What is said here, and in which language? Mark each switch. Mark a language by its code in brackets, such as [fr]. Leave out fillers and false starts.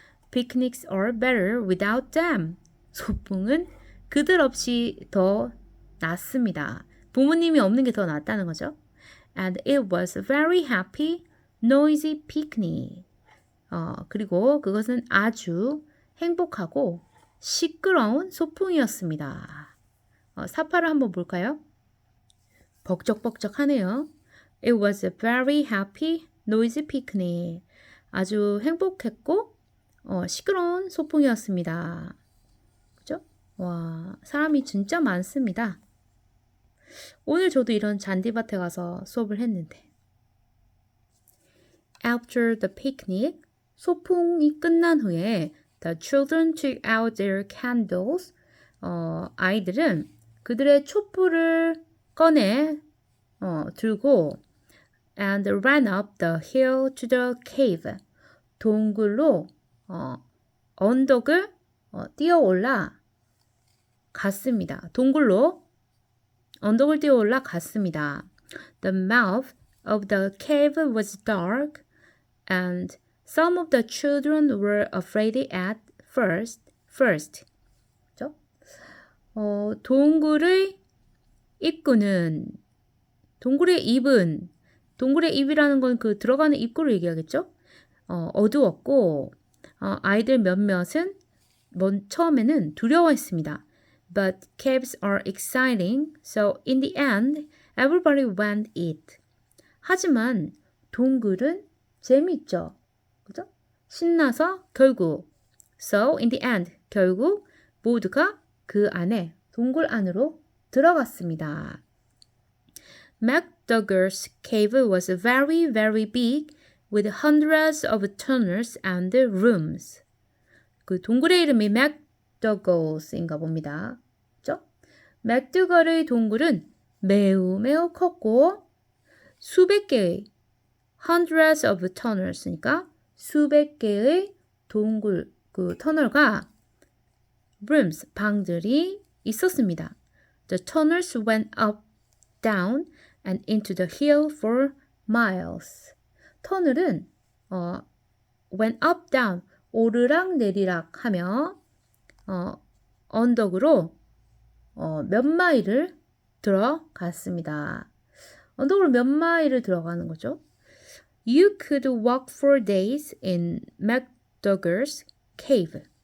[en] Picnics are better without them. [ko] 소풍은 그들 없이 더 낫습니다. 부모님이 없는 게 더 낫다는 거죠. [en] And it was a very happy, noisy picnic. [ko] 그리고 그것은 아주 행복하고 시끄러운 소풍이었습니다. 사파를 한번 볼까요? 벅적벅적하네요. [en] It was a very happy, noisy picnic. [ko] 아주 행복했고 시끄러운 소풍이었습니다. 그죠? 와, 사람이 진짜 많습니다. 오늘 저도 이런 잔디밭에 가서 수업을 했는데 [en] After the picnic, [ko] 소풍이 끝난 후에 [en] The children took out their candles. [ko] 아이들은 그들의 촛불을 꺼내 들고 [en] and ran up the hill to the cave. [ko] 동굴로 언덕을 뛰어올라 갔습니다. 동굴로 언덕을 뛰어올라 갔습니다. [en] The mouth of the cave was dark and some of the children were afraid at first. [ko] 그렇죠? 동굴의 입구는 동굴의 입이라는 건 그 들어가는 입구를 얘기하겠죠? 어두웠고 아이들 몇몇은 처음에는 두려워했습니다. [en] But caves are exciting, so in the end, everybody went it. [ko] 하지만 동굴은 재밌죠. 그죠? 신나서 결국 [en] So in the end, [ko] 결국 모두가 그 안에 동굴 안으로 들어갔습니다. [en] McDougall's cave was very, very big with hundreds of tunnels and rooms. [ko] 그 동굴의 이름이 McDougalls인가 봅니다. 그렇죠? 맥두걸의 동굴은 매우 매우 컸고 수백 개의 [en] hundreds of tunnels [ko] 니까 수백 개의 동굴 그 터널과 rooms 방들이 있었습니다. [en] The tunnels went up, down and into the hill for miles. [ko] 터널은 [en] went up, down [ko] 오르락 내리락 하며 언덕으로 몇 마일을 들어갔습니다. 언덕으로 몇 마일을 들어가는 거죠. [en] You could walk for days in McDougall's cave.